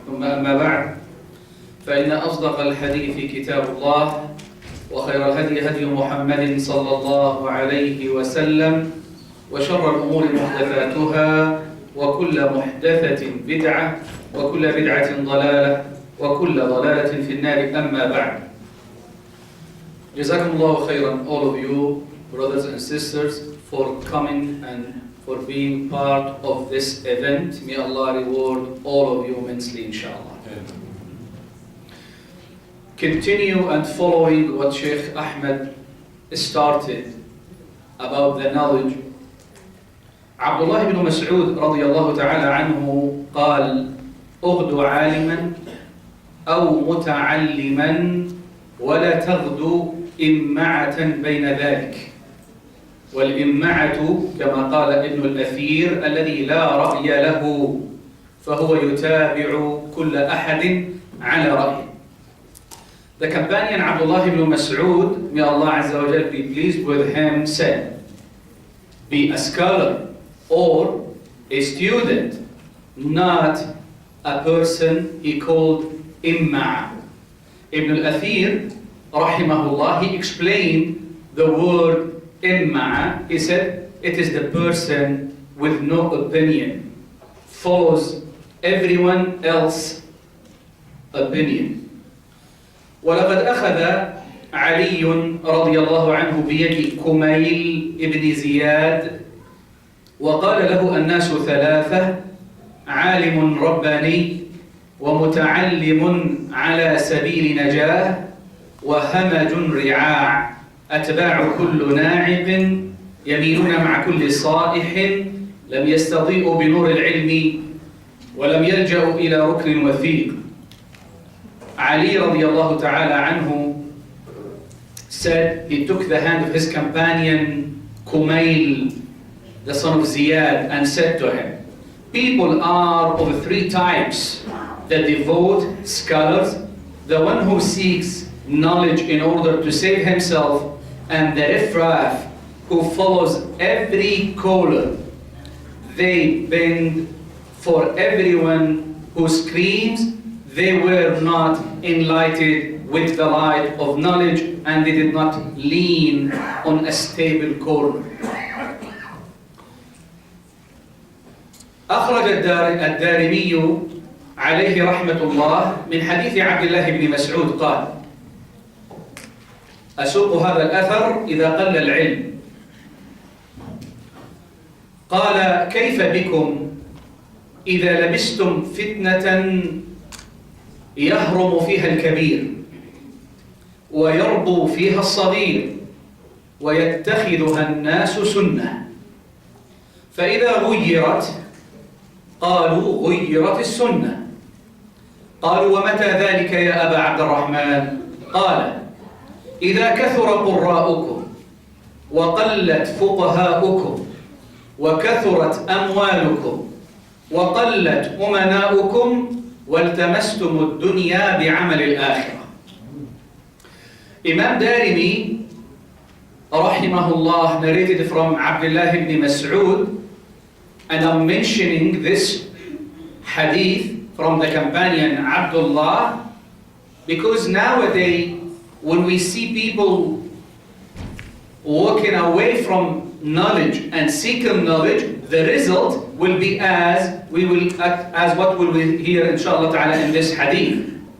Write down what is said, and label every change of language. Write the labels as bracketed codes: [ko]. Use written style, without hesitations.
[ar] ثم أما بعد، فإن أصدق الحديث كتاب الله وخير الهدي هدي محمد صلى الله عليه وسلم وشر الأمور محدثاتها وكل محدثة بدعة وكل بدعة ضلالة وكل ضلالة في النار. أما بعد. [en] Jazakumullah khairan, all of you, brothers and sisters, for coming and for being part of this event. May Allah reward all of you immensely, inshallah. Continue and following what Shaykh Ahmed started about the knowledge. [ar] Abdullah ibn Mas'ud radiyallahu ta'ala anhu قال اغدو عالما أو متعلما ولا تغدو إمعة بين ذلك. والإمعة كما قال ابن الأثير الذي لا رأي له فهو يتابع كل أحد على رأيه. [en] The companion Abdullah ibn Mas'ud, may Allah Azza wa Jal be pleased with him, said, be a scholar or a student, not a person he called imma. Ibn al-Athir, rahimahullah, he explained the word imma. He said, it is the person with no opinion, follows everyone else's opinion. [ar] ولقد أخذ علي رضي الله عنه بيد كميل ابن زياد وقال له الناس ثلاثة: عالم رباني، ومتعلم على سبيل نجاه، وهمج رعاع، أتباع كل ناعق، يميلون مع كل صائح، لم يستضيئوا بنور العلم ولم يلجأوا إلى ركن وثيق. [en] Ali radiallahu ta'ala anhu said he took the hand of his companion Kumail, the son of Ziyad, and said to him, people are of three types: the devout scholars, the one who seeks knowledge in order to save himself, and the riffraff who follows every caller. They bend for everyone who screams. They were not enlightened with the light of knowledge, and they did not lean on a stable corner. [ar] أخرج الدارمي عليه رحمة الله من حديث عبد الله بن مسعود قال: أسوق هذا الأثر إذا قل العلم. قال: كيف بكم إذا لبستم فتنة يهرم فيها الكبير ويربو فيها الصغير ويتخذها الناس سنة، فإذا غيرت قالوا غيرت السنة. قالوا: ومتى ذلك يا أبا عبد الرحمن؟ قال: إذا كثر قراؤكم وقلت فقهاؤكم وكثرت أموالكم وقلت أمناؤكم والتمستم الدنيا بعمل الآخرة. [en] Imam Darimi rahimahullah narrated from Abdullah ibn Mas'ud, and I'm mentioning this hadith from the companion Abdullah because nowadays when we see people walking away from knowledge and seeking knowledge, the result will be as what we will hear inshallah ta'ala in this hadith.